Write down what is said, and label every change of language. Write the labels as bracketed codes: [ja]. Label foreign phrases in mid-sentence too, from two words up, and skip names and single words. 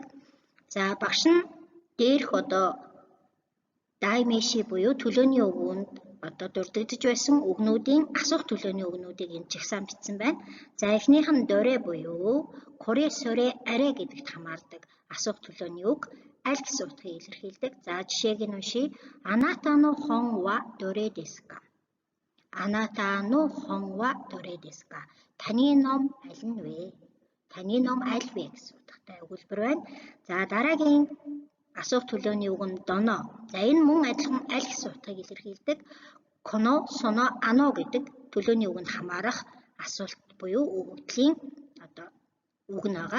[mn] За багш нь дээрх дай меши буюу төлөөний өгөөнд дурддагдж байсан үгнүүдийн асуух төлөөний үгнүүдийг энэ жагсаан бичсэн байна. За эхнийх нь доре буюу [ja] これ それ あれ [mn] гэдэгт хамаардаг асуух төлөөний үг аль гэсэн утгыг илэрхийлдэг. За жишээг нь уншийе. [ja] あなたの本はどれですか? あなたの本はどれですか? [mn] Таны ном аль нь вэ? Таны ном аль вэ гэсэн утгатай өгүүлбэр байна. За дараагийн асуух төлөөний үг нь доно. За энэ мөн адилхан аль гэсэн утгыг илэрхийлдэг. [ja] この、その、あの [mn] гэдэг төлөөний үг нь хамаарах асуулт буюу өгөгдлийн үг нь байгаа.